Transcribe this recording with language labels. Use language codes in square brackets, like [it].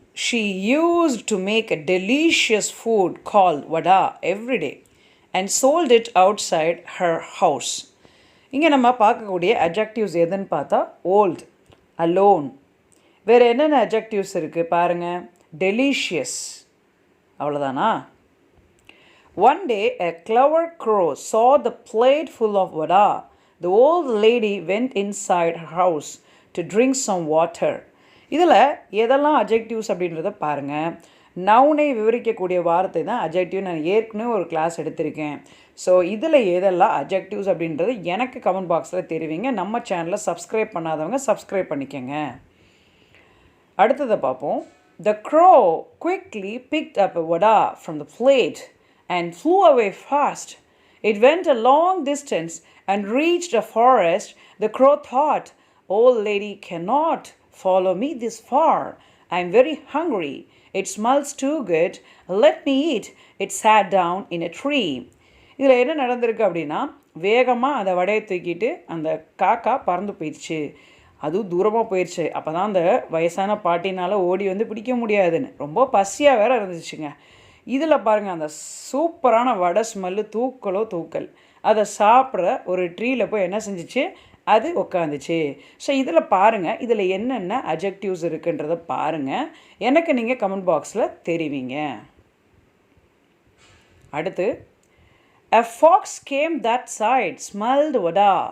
[en] She used to make a delicious food called vada every day and sold it outside her house. [ta] இங்கே நம்ம பார்க்கக்கூடிய adjectives எதுன்னு பார்த்தா old, alone. வேறு என்னென்ன அட்ஜெக்டிவ்ஸ் இருக்குது பாருங்கள். டெலிஷியஸ், அவ்வளோதானா? [en] One day a clever crow saw the plate full of vada. The old lady went inside her house to drink some water. [ta] இதில் எதெல்லாம் அட்ஜெக்டிவ்ஸ் அப்படின்றத பாருங்கள். நவுனை விவரிக்கக்கூடிய வார்த்தை தான் அட்ஜெக்டிவ். நான் ஏற்கனவே ஒரு கிளாஸ் எடுத்திருக்கேன். ஸோ இதில் எதெல்லாம் அட்ஜெக்டிவ்ஸ் அப்படின்றது எனக்கு கமெண்ட் பாக்ஸில் தெரிவிங்க. நம்ம சேனலை சப்ஸ்கிரைப் பண்ணாதவங்க சப்ஸ்கிரைப் பண்ணிக்கோங்க. அடுத்ததை பார்ப்போம். [en] The crow quickly picked up a vada from the plate and flew away fast. It went a long distance and reached a forest. The crow thought, "Old lady cannot follow me this far. I am very hungry. It smells too good. Let me eat." It sat down in a tree. [ta] இதில் என்ன நடந்திருக்கு அப்படின்னா, வேகமாக அந்த வடையை தூக்கிட்டு அந்த காக்கா பறந்து போயிடுச்சு. அதுவும் தூரமாக போயிடுச்சு. அப்போ தான் அந்த வயசான பாட்டினால் ஓடி பிடிக்க முடியாதுன்னு ரொம்ப பசியாக வேற இருந்துச்சுங்க. இதில் பாருங்கள், அந்த சூப்பரான வடை ஸ்மெல்லு தூக்கலோ தூக்கல். அதை சாப்பிட்ற ஒரு ட்ரீயில் போய் என்ன செஞ்சிச்சு, அது உட்காந்துச்சு. ஸோ இதில் பாருங்கள், இதில் என்னென்ன அட்ஜெக்டிவ்ஸ் இருக்குன்றதை பாருங்கள். எனக்கு நீங்கள் கமெண்ட் பாக்ஸில் தெரிவிங்க. அடுத்து, [en] a fox came that side, smelled vada.